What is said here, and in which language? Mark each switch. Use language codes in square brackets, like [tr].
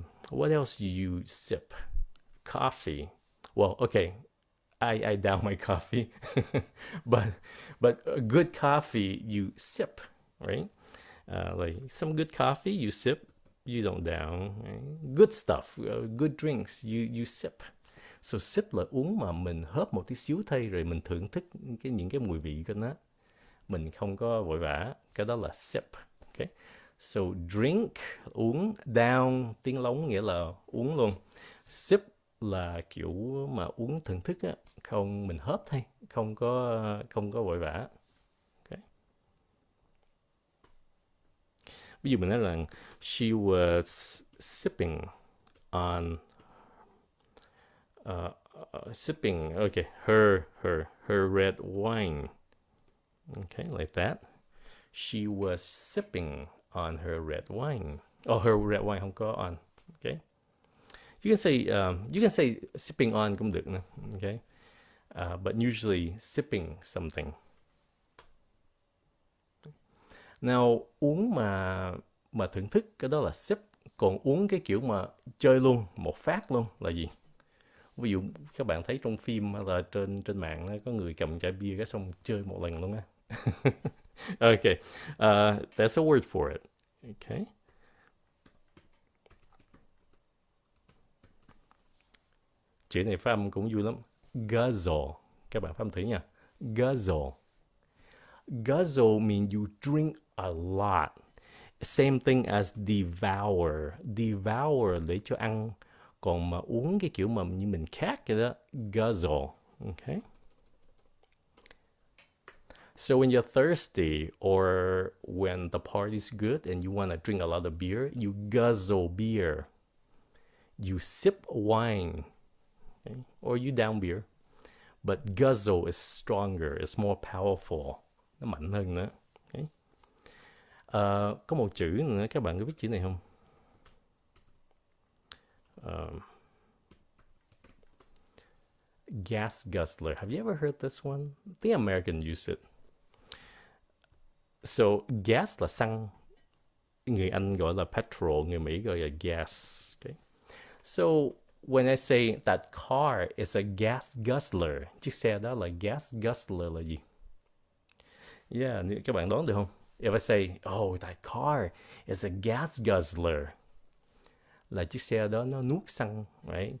[en] What else do you sip? Coffee. Well, okay, I down my coffee, but a good coffee you sip, right? Like some good coffee you sip, you don't down. Right? Good stuff, good drinks you sip. [vi] So sip là uống mà mình hớp một tí xíu thôi, rồi mình thưởng thức những cái mùi vị của nó. Mình không có vội vã, cái đó là sip. Okay. So drink uống, down tiếng lóng nghĩa là uống luôn. Sip là kiểu mà uống thưởng thức á, không, mình hớp thôi, không có vội vã. [en] Okay. [vi] Ví dụ mình nói là [en] she was sipping on sipping, okay, her red wine. Okay, like that. She was sipping on her red wine. Oh, her red wine [vi] không có [en] on. Okay. You can say sipping on [vi] cũng được nữa. [en] Okay. But usually sipping something. [vi] Now, uống mà thưởng thức, cái đó là sip. Còn uống cái kiểu mà chơi luôn, một phát luôn là gì? Ví dụ các bạn thấy trong phim hay là trên mạng có người cầm chai bia cái xong chơi một lần luôn á. [en] Okay, that's a word for it. Okay. [vi] Chữ này phát âm cũng vui lắm. Guzzle. Các bạn phát âm thử nha. Guzzle. [en] Guzzle means you drink a lot. Same thing as devour. Devour [vi] để cho ăn. Còn mà uống cái kiểu mà như mình khát cái đó, guzzle. [en] Okay. So when you're thirsty or when the party's good and you want to drink a lot of beer, you guzzle beer. You sip wine. Okay? Or you down beer. But guzzle is stronger, it's more powerful. [vi] Nó mạnh hơn nữa. Okay? Có một chữ nữa, các bạn có biết chữ này không? [en] Gas guzzler. Have you ever heard this one? I think Americans use it. [vi] So gas là xăng. Người Anh gọi là petrol, người Mỹ gọi là gas. Okay? [en] So when I say that car is a gas guzzler, [vi] chiếc xe đó là gas guzzler là gì? Yeah, các bạn đoán được không? [en] If I say, oh, that car is a gas guzzler, [vi] là chiếc xe đó nó nuốt xăng, right?